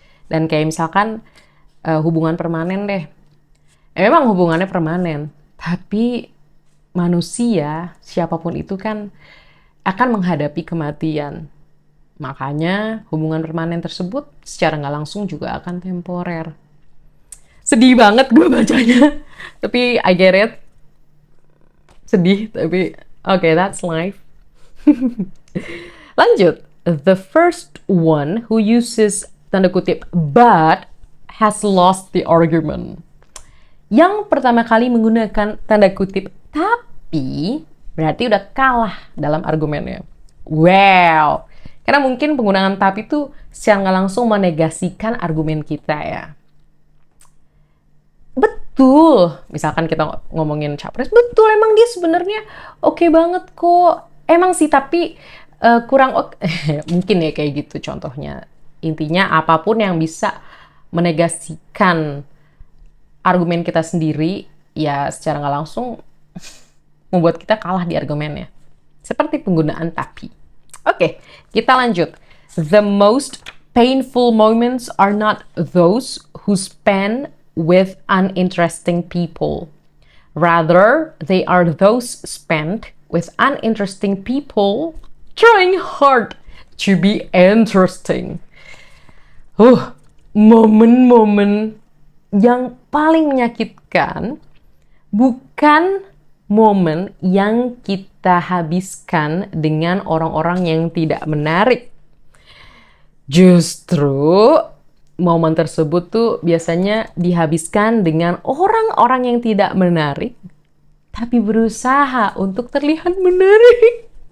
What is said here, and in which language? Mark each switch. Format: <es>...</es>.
<id>Dan kayak misalkan hubungan permanen deh. Memang hubungannya permanen. Tapi manusia, siapapun itu kan akan menghadapi kematian. Makanya hubungan permanen tersebut secara nggak langsung juga akan temporer. Sedih banget gue bacanya. Tapi</id> <en>I get it.</en> <id>Sedih, tapi</id> <en>okay, that's life.</en> <id>Lanjut.</id> <en>The first one who uses,</en> <id>tanda kutip,</id> <en>but has lost the argument.</en> <id>Yang pertama kali menggunakan tanda kutip tapi berarti udah kalah dalam argumennya. Wow. Karena mungkin penggunaan tapi itu secara nggak langsung menegasikan argumen kita ya. Betul. Misalkan kita ngomongin capres, betul emang dia sebenarnya oke banget kok. Emang sih tapi kurang oke. Mungkin ya kayak gitu contohnya. Intinya apapun yang bisa menegasikan argumen kita sendiri, ya secara nggak langsung membuat kita kalah di argumennya. Seperti penggunaan tapi. Oke, kita lanjut.</id> <en>The most painful moments are not those who spend with uninteresting people. Rather, they are those spent with uninteresting people trying hard to be interesting.</en> <id>Momen-momen yang paling menyakitkan bukan momen yang kita habiskan dengan orang-orang yang tidak menarik. Justru momen tersebut tuh biasanya dihabiskan dengan orang-orang yang tidak menarik, tapi berusaha untuk terlihat menarik.</id>